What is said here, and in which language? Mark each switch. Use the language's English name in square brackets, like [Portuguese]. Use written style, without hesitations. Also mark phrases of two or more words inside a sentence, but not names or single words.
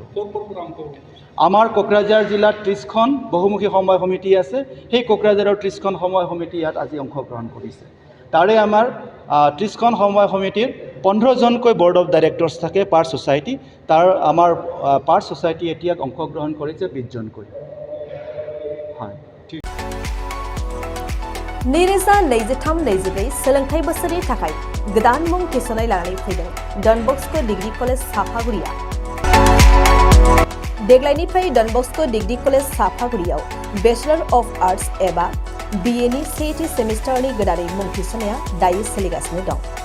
[Assamese] আমাৰ কোকৰাঝাৰ জিলাত 30খন বহুমুখী সমবায় সমিতি আছে। সেই কোকৰাঝাৰৰ 30খন সমবায় সমিতি ইয়াত আজি অংশগ্ৰহণ কৰিছে। তাৰে আমাৰ 30খন সমবায় সমিতিৰ 15জনকৈ [English] board of directors [Assamese] থাকে [English] per society. [Assamese] তাৰ আমাৰ [English] per society [Assamese] এতিয়া অংশগ্ৰহণ কৰিছে 20জনকৈ। হয়। [Bodo] नैरोजा 23-24 सोलोंथाइ बोसोरनि थाखाय गोदान मुं थिसननाय लानानै फैदों डन बस्क' डिग्री कलेज साफागुरिया। देग्लायनिफ्राय डन बस्क' डिग्री कलेज साफागुरियाव [English] Bachelor of Arts [Bodo] एबा BA नि सेथि सेमिस्टारनि गोदानै मुं थिसननाया दायो सोलिगासिनो दं।